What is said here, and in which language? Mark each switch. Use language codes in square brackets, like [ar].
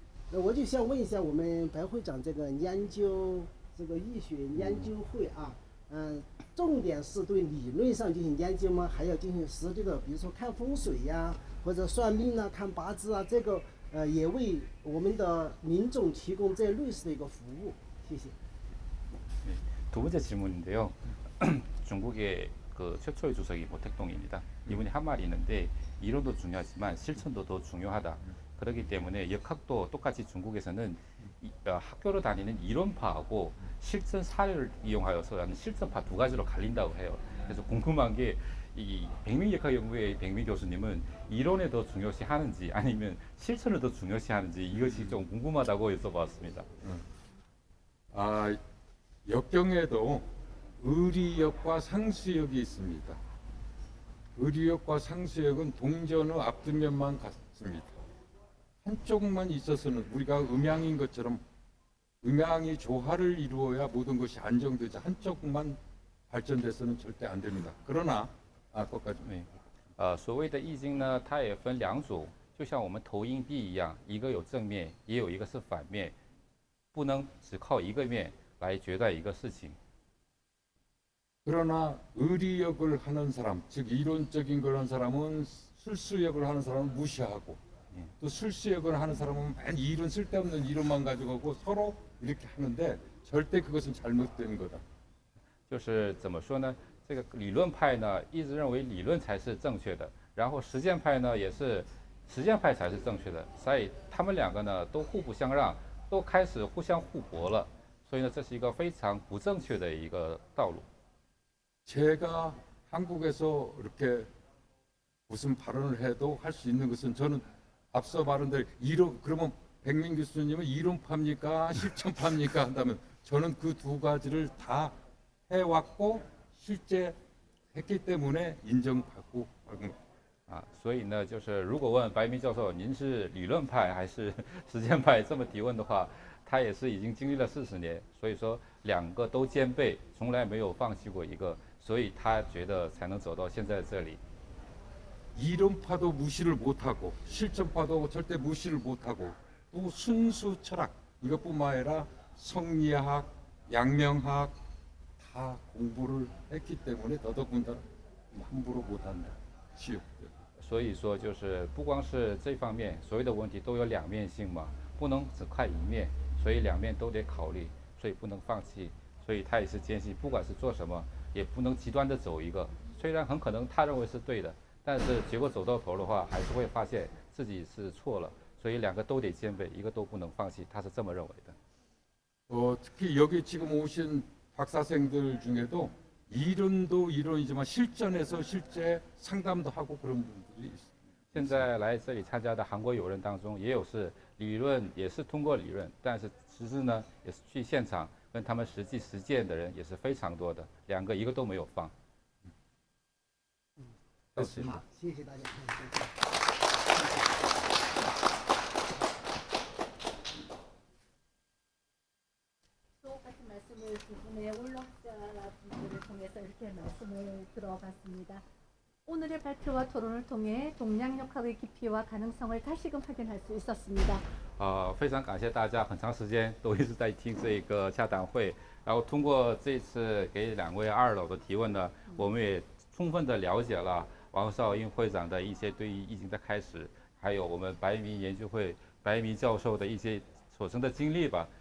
[zh] 那我就想问一下我们白会长，这个研究这个医学研究会啊，重点是对理论上进行研究吗？还要进行实际的，比如说看风水呀，或者算命啊、看八字啊，这个也为我们的民众提供这类似的一个服务。谢谢。 [ko] 두 번째 질문인데요. 중국의 그 최초의 주석이 모택동입니다. 이분이 한 말이 있는데 이론도 중요하지만 실천도 더 중요하다. 그렇기 때문에 역학도 똑같이 중국에서는 학교로 다니는 이론파하고 실천 사례를 이용하여서 하는 실천파 두 가지로 갈린다고 해요. 그래서 궁금한 게 이 백민역학연구회 백민 교수님은 이론에 더 중요시 하는지 아니면 실천을 더 중요시 하는지 이것이 좀 궁금하다고 여쭤봤습니다. 역경에도 의리역과 상수역이 있습니다. 의리역과 상수역은 동전의 앞뒷면만 같습니다. 한쪽만 있어서는 우리가 음양인 것처럼 음양이 조화를 이루어야 모든 것이 안정되지 한쪽만 발전돼서는 절대 안 됩니다. 그러나 거기까지. [zh] 所谓的易经呢，它也分两组，就像我们投硬币一样，一个有正面，也有一个是反面，不能只靠一个面来决断一个事情。 [ko] 그러나 의리역을 하는 사람, 즉 이론적인 걸 하는 사람은 술수역을 하는 사람은 무시하고 또 술수역을 하는 사람은 맨 이론 쓸데없는 이론만 가지고 서로 이렇게 하는데 절대 그것은 잘못된 거다. [zh] 就是怎么说呢？这个理论派呢，一直认为理论才是正确的，然后实践派呢，也是实践派才是正确的，所以他们两个呢都互不相让，都开始互相互驳了。所以呢，这是一个非常不正确的一个道路。 [ko] 제가 한국에서 이렇게 무슨 발언을 해도 할 수 있는 것은 저는 앞서 말한 대로 그러면 백민 교수님은 이론파입니까 실천파입니까 한다면 저는 그 두 가지를 다 해왔고 실제 했기 때문에 인정받고 [zh] 所以呢，就是如果问白明教授您是理论派还是实践派这么提问的话，他也是已经经历了40年，所以说两个都兼备，从来没有放弃过一个，所以他觉得才能走到现在这里。 [ko] 이론파도 무시를 못하고 실전파도 절대 무시를 못하고 또 순수 철학 이것뿐만 아니라 성리학, 양명학 다 공부를 했기 때문에 더더군다나 함부로 못한다. 시험. [zh] 所以说，就是不光是这方面，所有的问题都有两面性嘛，不能只看一面，所以两面都得考虑，所以不能放弃。所以他也是坚信，不管是做什么，也不能极端的走一个。虽然很可能他认为是对的，但是结果走到头的话，还是会发现自己是错了。所以两个都得兼备，一个都不能放弃，他是这么认为的。 [ko] 특히 여기 지금 오신 박사생들 중에도 이론도 이론이지만 실전에서 실제 상담도 하고 그런 분들이 있습니다. [zh] 现在来这里参加的韩国友人当中，也有是理论，也是通过理论，但是实质呢，也是去现场跟他们实际实践的人也是非常多的，两个一个都没有放。好，谢谢大家。 [ko] 똑같은 말씀을 두 분의 원로학자분들을 통해서 이렇게 말씀을 들어봤습니다. 오늘의 발표와 토론을 통해 동양역학의 깊이와 가능성을 다시금 확인할 수 있었습니다. [zh] 非常感谢大家，很长时间都一直在听这个洽谈会，然后通过这次给两位二老的提问呢，我们也充分的了解了王少英会长的一些对于疫情的开始，还有我们白明研究会白明教授的一些所生的经历吧。